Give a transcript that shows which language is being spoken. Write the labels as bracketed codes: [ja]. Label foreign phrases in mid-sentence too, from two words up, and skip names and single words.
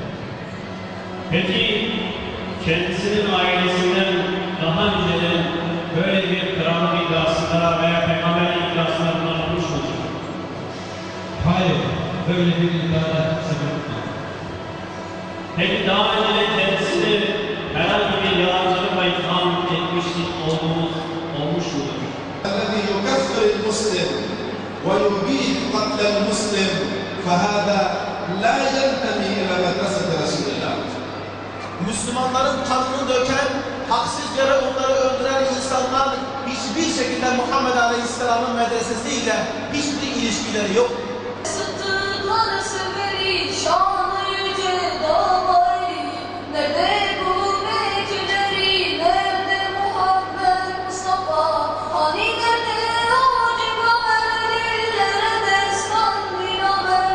[tr] Peki kendisinin ailesinden daha önceden böyle bir krallık iddiasında veya peygamber iddiasında bulunmuş mudur? Hayır, böyle bir iddiaya sebep değil. Peki daha önceden kendisini herhangi bir yalancılıkla itham etmiştik olmuş mudur? [ar] الذي يكفر المسلم ويبيح قتل المسلم فهذا لا ينتمي إلى مدرسة رسول الله. [tr] Müslümanların kanını döken, haksız yere onları öldüren insanlar hiçbir şekilde Muhammed Aleyhisselam'ın medresesiyle hiçbir ilişkileri yok. Sıddıkları severi, şanı yüce dağları, nerede bu bekleri, nerede Muhammed Mustafa, hani nerede o cigaver, dillere destan binaver.